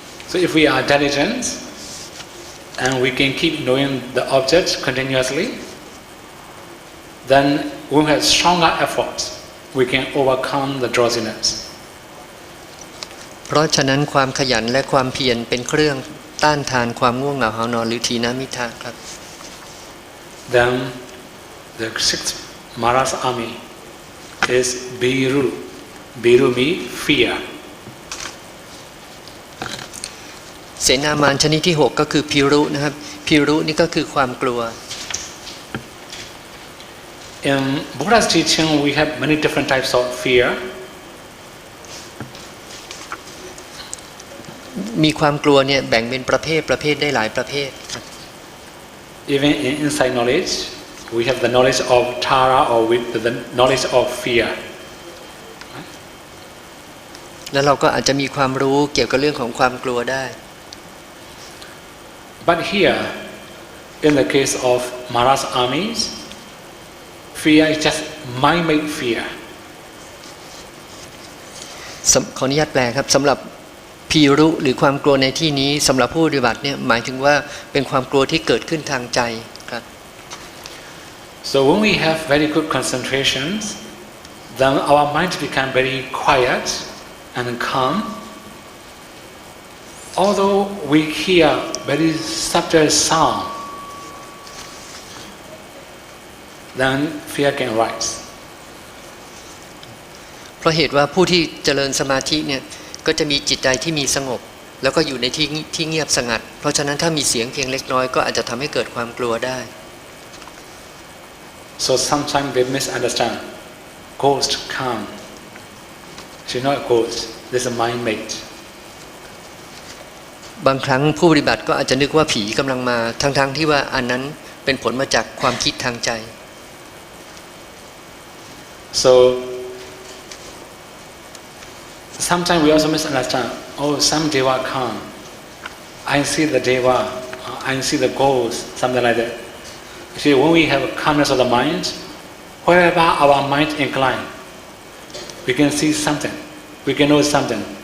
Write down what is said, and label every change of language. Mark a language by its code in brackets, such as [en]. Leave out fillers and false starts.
[en] So if we are diligent and we can keep knowing the object continuously, then we have stronger efforts we can overcome the drowsiness. [th] เพราะฉะนั้นความขยันและความเพียรเป็นเครื่องต้านทานความง่วงเหงาหานอนหรือทีนามิทะครับ [en] Then the sixth Maharaj's army is Biru. Biru means fear. [th] เสนามานชนิดที่ 6 ก็คือพิรุนะครับพิรุนี่ก็คือความกลัว [en] In Buddha's teaching, we have many different types of fear. [th] มีความกลัวเนี่ยแบ่งเป็นประเภทได้หลายประเภท [en] Even in insight knowledge, we have the knowledge of Tara or with the knowledge of fear. [th] แล้วเราก็อาจจะมีความรู้เกี่ยวกับเรื่องของความกลัวได้ [en] But here, in the case of Maharaj's armies, fear is just mind-made fear. [th] ขออนุญาตแปลครับสำหรับพีรุหรือความกลัวในที่นี้สำหรับผู้ปฏิบัติเนี่ยหมายถึงว่าเป็นความกลัวที่เกิดขึ้นทางใจครับ [en] So when we have very good concentrations, then our mind become very quiet and calm. Although we hear very subtle sound, then fear can rise. [th] เพราะเหตุว่าผู้ที่เจริญสมาธิเนี่ยก็จะมีจิตใจที่มีสงบแล้วก็อยู่ในที่เงียบสงัดเพราะฉะนั้นถ้ามีเสียงเพียงเล็กน้อยก็อาจจะทำให้เกิดความกลัวได้ [en] So sometimes they misunderstand. Ghost come. She's not a ghost. This is a mind made. [th] บางครั้งผู้ปฏิบัติก็อาจจะนึกว่าผีกำลังมาทั้งที่ว่าอันนั้นเป็นผลมาจากความคิดทางใจ [en] So sometimes we also misunderstand. Oh, some deva come. I see the deva. I see the ghost. Something like that. See, when we have calmness of the mind, wherever our mind incline, we can see something. We can know something.